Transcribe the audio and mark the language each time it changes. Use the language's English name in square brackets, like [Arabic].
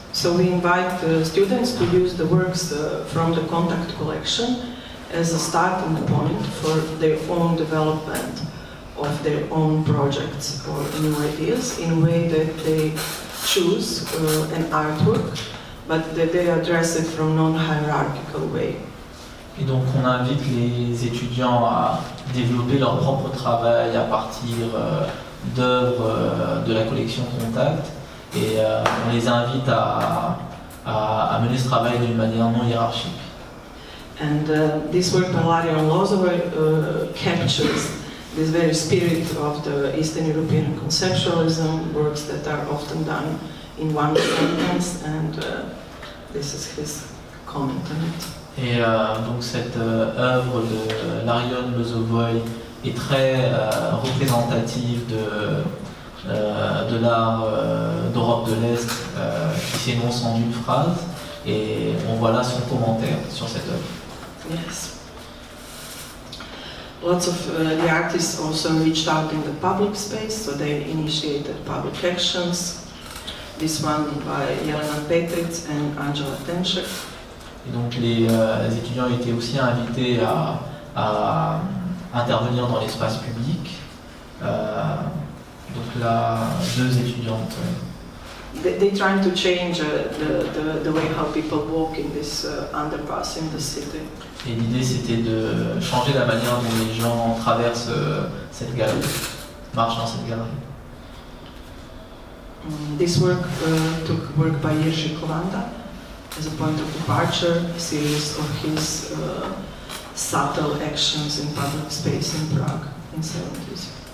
[English] So we invite students to use the works from the Contact collection as a starting point for their own development of their own projects or new ideas in a way that they choose an artwork, but that they address it from non-hierarchical way. [French] Et donc on invite les étudiants à développer leur propre travail à partir d'œuvres de la collection Contact et on les invite à mener ce travail d'une manière non hiérarchique. [English] And this work by Larion Lozovoy captures this very spirit of the Eastern European conceptualism, works that are often done in one sentence, and this is his comment on it. [French] Et donc cette œuvre de Larion Lozovoy est très représentative de l'art d'Europe de l'Est qui s'énonce en une phrase, et on voit là son commentaire sur cette œuvre. [English] Yes. Lots of the artists also reached out in the public space, so they initiated public actions. This one by Jelena Petric and Angela Tenchek. [French] Et donc les étudiants étaient aussi invités à intervenir dans l'espace public. Donc là, 2 étudiantes. [English] They trying to change the way how people walk in this underpass in the city. [French] Et l'idée c'était de changer la manière dont les gens traversent cette galerie, marchent dans cette galerie. [English] This work took work by Jerzy Kovanda as a point of departure, a series of his subtle actions in public space in Prague in 70s.